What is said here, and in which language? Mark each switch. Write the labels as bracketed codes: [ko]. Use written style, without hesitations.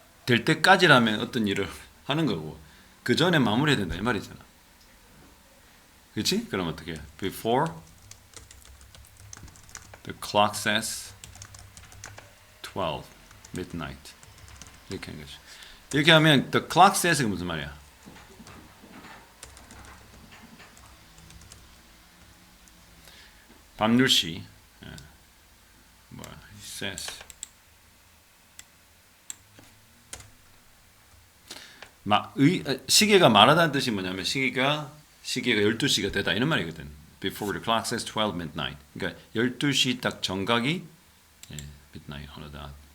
[ko] 될 때까지라면 어떤 일을 하는 거고 그 전에 마무리해야 된다 이 말이잖아. 그렇지? 그럼 어떻게 해? [en] Before the clock says 12 midnight [ko] 이렇게 하는 거죠. 이렇게 하면 [en] the clock says [ko] 가 무슨 말이야? 밤 10시 뭐야? [en] It says [ko] 시계가 말하다는 뜻이 뭐냐면 시계가 12시가 되다 이런 말이거든. [en] Before the clock says 12 midnight. [ko] 그러니까 12시 딱 정각이 [en] midnight on the dot.